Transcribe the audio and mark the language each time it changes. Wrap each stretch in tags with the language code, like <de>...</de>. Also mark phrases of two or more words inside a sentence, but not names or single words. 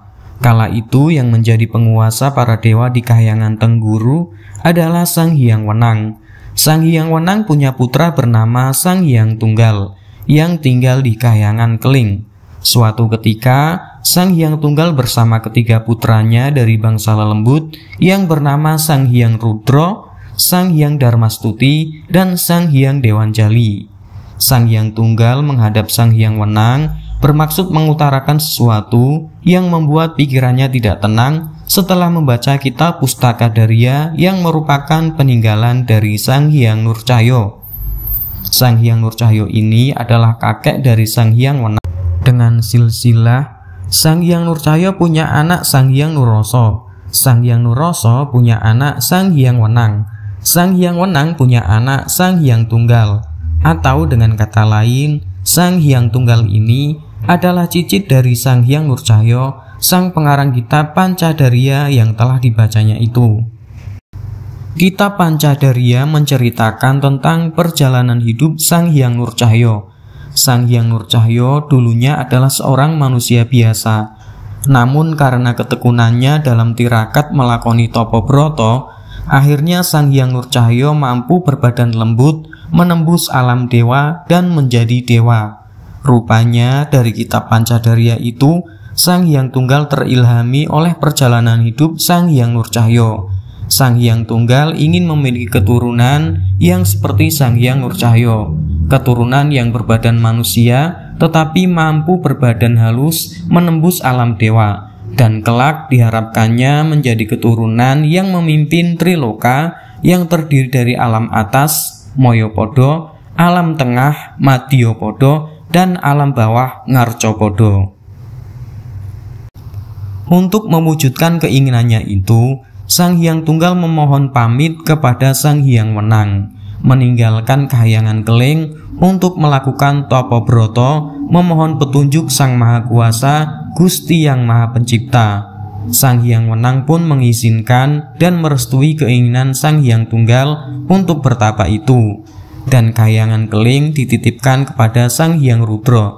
<id>Kala itu yang menjadi penguasa para dewa di Kahyangan Tengguru adalah Sang Hyang Wenang. Sang Hyang Wenang punya putra bernama Sang Hyang Tunggal yang tinggal di Kahyangan Keling. Suatu ketika, Sang Hyang Tunggal bersama ketiga putranya dari bangsa lelembut yang bernama Sang Hyang Rudra, Sang Hyang Darmastuti, dan Sang Hyang Dewanjali. Sang Hyang Tunggal menghadap Sang Hyang Wenang bermaksud mengutarakan sesuatu yang membuat pikirannya tidak tenang setelah membaca kitab Pustaka Darya yang merupakan peninggalan dari Sang Hyang Nurcahyo. Sang Hyang Nurcahyo ini adalah kakek dari Sang Hyang Wenang. Dengan silsilah, Sang Hyang Nurcahyo punya anak Sang Hyang Nuroso. Sang Hyang Nuroso punya anak Sang Hyang Wenang. Sang Hyang Wenang punya anak Sang Hyang Tunggal. Atau dengan kata lain, Sang Hyang Tunggal ini adalah cicit dari Sang Hyang Nurcahyo, sang pengarang kitab Pancadarya yang telah dibacanya itu. Kitab Pancadarya menceritakan tentang perjalanan hidup Sang Hyang Nurcahyo. Sang Hyang Nurcahyo dulunya adalah seorang manusia biasa. Namun karena ketekunannya dalam tirakat melakoni</id> <jv>topo broto,</jv> <id>akhirnya Sang Hyang Nurcahyo mampu berbadan lembut, menembus alam dewa dan menjadi dewa. Rupanya dari kitab Pancadarya itu, Sang Hyang Tunggal terilhami oleh perjalanan hidup Sang Hyang Nurcahyo. Sang Hyang Tunggal ingin memiliki keturunan yang seperti Sang Hyang Nurcahyo, keturunan yang berbadan manusia tetapi mampu berbadan halus menembus alam dewa, dan kelak diharapkannya menjadi keturunan yang memimpin Triloka yang terdiri dari alam atas, Moyopodo, alam tengah, Madyapada, dan alam bawah, Ngarcopodo. Untuk mewujudkan keinginannya itu, Sang Hyang Tunggal memohon pamit kepada Sang Hyang Wenang, meninggalkan Kahyangan Keling untuk melakukan</id> <jv>topo broto,</jv> <id>memohon petunjuk Sang Maha Kuasa, Gusti yang Maha Pencipta. Sang Hyang Wenang pun mengizinkan dan merestui keinginan Sang Hyang Tunggal untuk bertapa itu. Dan Kahyangan Keling dititipkan kepada Sang Hyang Rudra.</id>